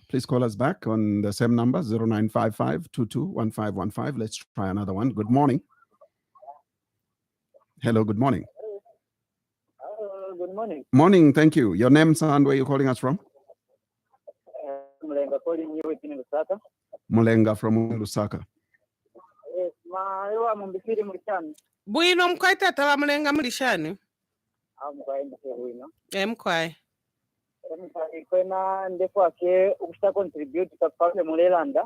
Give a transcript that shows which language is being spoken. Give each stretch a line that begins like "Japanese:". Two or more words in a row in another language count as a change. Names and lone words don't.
English: Please call us back on the same number, 0955 221515. Let's try another one. Good morning. Hello, good morning. Good morning. Morning, thank you. Your name, sir, and where are you calling us from? Mulenga calling you in Lusaka. Mulenga from Lusaka. Yes, Madam Mumbi Phiri mulishani.
Bemba: Bwino mkwaita tawa Mulenga mulishani. Mkwai mkwai. Mkwai. Mkwai kwena ndefo ke ukusta contribute ka pale mulelanda.